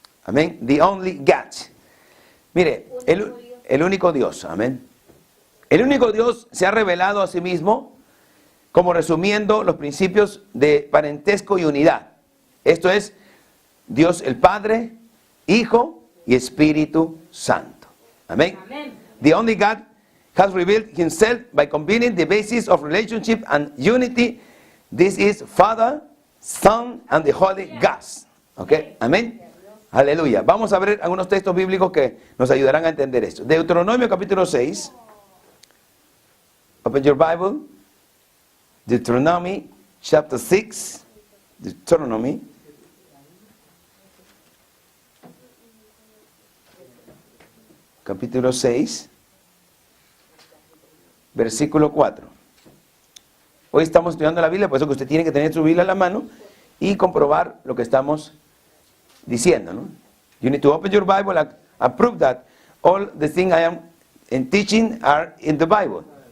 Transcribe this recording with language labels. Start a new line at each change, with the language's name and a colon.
Spanish: Amén.
English: The only God.
Spanish: Mire, el único Dios. Amén. El único Dios se ha revelado a sí mismo como resumiendo los principios de parentesco y unidad. Esto es Dios el Padre, Hijo y Espíritu Santo. Amén.
English: The only God has revealed himself by combining the basis of relationship and unity. This is Father, Son and the Holy Ghost.
Spanish: ¿Ok? Amén. Aleluya. Vamos a ver algunos textos bíblicos que nos ayudarán a entender esto. Deuteronomio capítulo 6.
English: Open your Bible. Deuteronomy chapter 6. Deuteronomy.
Spanish: Capítulo 6. Versículo 4. Hoy estamos estudiando la Biblia, por eso que usted tiene que tener su Biblia a la mano y comprobar lo que estamos diciendo, ¿no?
English: You need to open your Bible and prove that all the things I am teaching are in the Bible.